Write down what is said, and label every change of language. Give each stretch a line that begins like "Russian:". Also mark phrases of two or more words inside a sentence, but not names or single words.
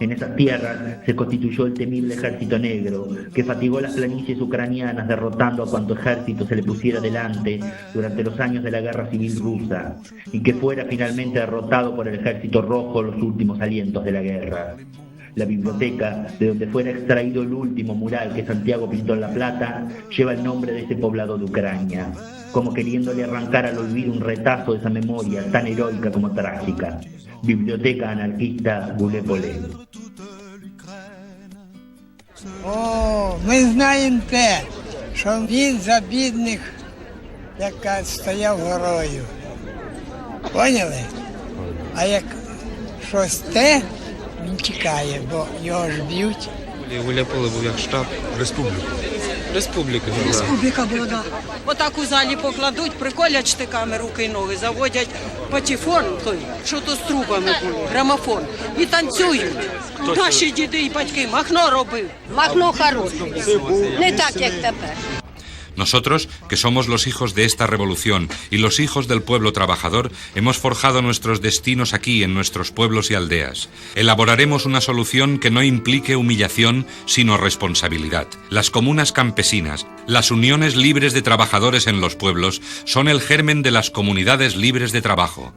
Spanish: En esas tierras se constituyó el temible Ejército Negro, que fatigó las planicies ucranianas derrotando a cuanto ejército se le pusiera delante durante los años de la Guerra Civil Rusa, y que fuera finalmente derrotado por el Ejército Rojo en los últimos alientos de la guerra. La biblioteca, de donde fuera extraído el último mural que Santiago pintó en La Plata, lleva el nombre de ese poblado de Ucrania, como queriéndole arrancar al olvido un retazo de esa memoria tan heroica como trágica. Biblioteca anarquista Гуляй-Поле.
Ukrainian: О, ми знаємо те, що він за бідних, як стояв горою. Поняли? А як щось те, він тікає, бо його ж б'ють. Гуляй-Поле був як штаб республіки. Республіка була, так. Отак у залі покладуть, приколять штиками руки і ноги, заводять патефон, що то з трубами були, грамофон, і танцюють. Наші діди і батьки Махно робив. Махно хороший, не так, як тепер.
Spanish: Nosotros, que somos los hijos de esta revolución y los hijos del pueblo trabajador, hemos forjado nuestros destinos aquí, en nuestros pueblos y aldeas. Elaboraremos una solución que no implique humillación, sino responsabilidad. Las comunas campesinas, las uniones libres de trabajadores en los pueblos, son el germen de las comunidades libres de trabajo.